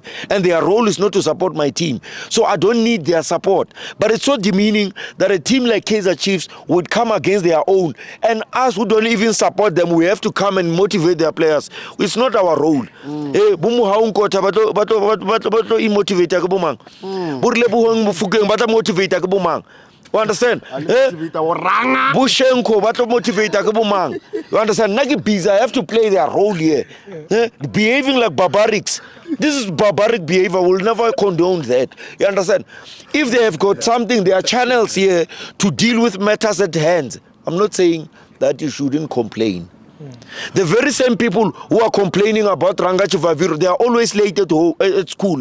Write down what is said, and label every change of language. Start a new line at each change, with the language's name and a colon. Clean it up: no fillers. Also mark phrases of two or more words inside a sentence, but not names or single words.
English: And their role is not to support my team. So I don't need their support. But it's so demeaning that a team like Kaizer Chiefs would come against their own. And us who don't even support them, we have to come and motivate their players. It's not our role.
Southern Sotho: Lebohong Mofokeng ba tla motivate ke bomang.
English: You understand?
Southern Sotho: Bushenko ba tla motivate ke bomang.
English: You understand? Naki busy, I have to play their role here. Behaving like barbarics. This is barbaric behavior. We'll never condone that. You understand? If they have got something, there are channels here to deal with matters at hand. I'm not saying that you shouldn't complain. The very same people who are complaining about Ranga Chivaviro, they are always late at school.